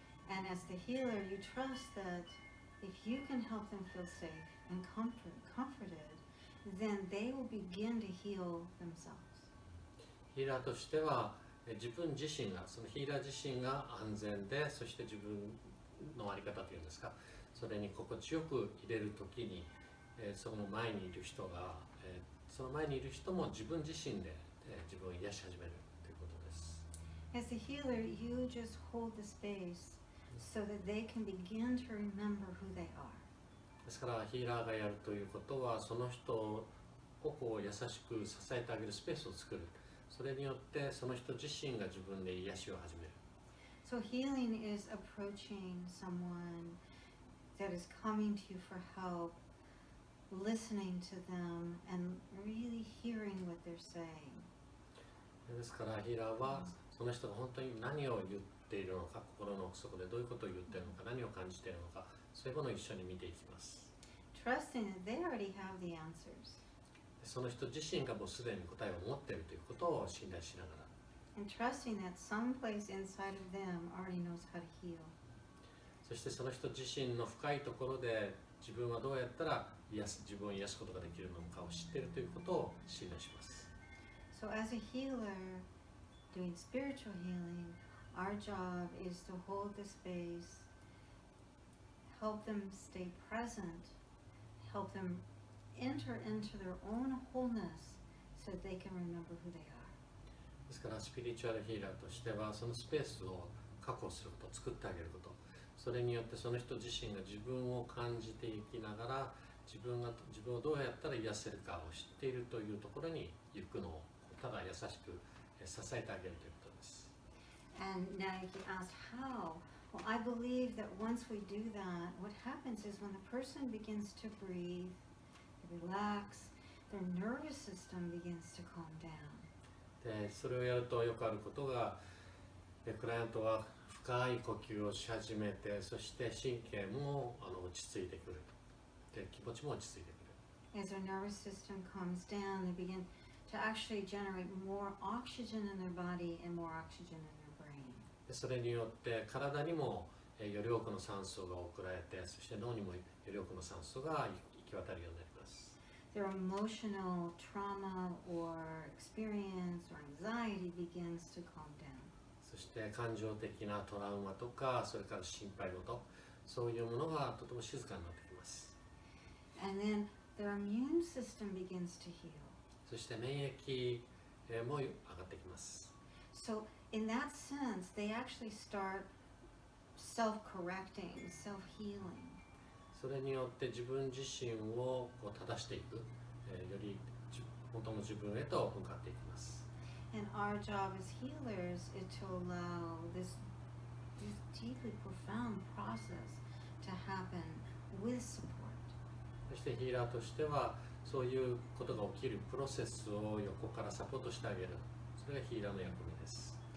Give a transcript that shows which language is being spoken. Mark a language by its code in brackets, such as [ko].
[en] And as the healer, you trust that if you can help them feel safe and comforted, then they will begin to heal themselves. [ja] ヒーラーとしては自分自身が、そのヒーラー自身が安全で、そして自分の在り方というんですか、それに心地よく入れるときに、その前にいる人が、その前にいる人も自分自身で、自分を癒し始めるということです。 [en] As a healer, you just hold the space so that they can begin to remember who they are. [ja] ですからヒーラーがやるということは、その人をこう優しく支えてあげるスペースを作る。それによってその人自身が自分で癒しを始める。 [en] So healing is approaching someone that is coming to you for help, listening to them and really hearing what they're saying. [ja] ですからヒーラーはその人が本当に何を言っているのか、心の奥底でどういうことを言っているのか、何を感じているのか、そういうものを一緒に見ていきます。 [en] Trusting that they already have the answers. [ja] その人自身がもうすでに答えを持っているということを信頼しながら。 [en] And trusting that someplace inside of them already knows how to heal. [ja] そしてその人自身の深いところで自分はどうやったら自分を癒すことができるのかを知っているということを信頼します。 [en] So as a healer doing spiritual healing, our job is to hold the space, help them stay present, help them enter into their own wholeness so that they can remember who they are. [ja] ですからスピリチュアルヒーラーとしてはそのスペースを確保すること、作ってあげること、それによってその人自身が自分を感じていきながら自分をどうやったら癒せるかを知っているというところに行くのをただ優しく支えてあげるということです。 [en] And now you asked how? Well, I believe that once we do that, what happens is when the person begins to breathe, relax, their nervous system begins to calm down. [ja] でそれをやるとよくあることが、クライアントは深い呼吸をし始めて、そして神経も落ち着いてくる。で気持ちも落ち着いてくる。 [en] As their nervous system calms down, they begin to actually generate more oxygen in their body and more oxygen in their brain. [ja] それによって体にもより多くの酸素が送られて、そして脳にもより多くの酸素が行き渡るようになります。 [en] Their emotional trauma or experience or anxiety begins to calm down. [ja] そして感情的なトラウマとか、それから心配事、そういうものがとても静かになってきます。 [en] And then their immune system begins to heal. [ja] そして免疫も上がってきます。 [en] So in that sense, they actually start self-correcting, self-healing. [ja] それによって自分自身をこう正していく、より本当の自分へと向かっていきます。 [en] And our job as healers is to allow this deeply profound process to happen with support. [ja] そしてヒーラーとしては、そういうことが起きるプロセスを横からサポートしてあげる。それがヒーラーの役目です。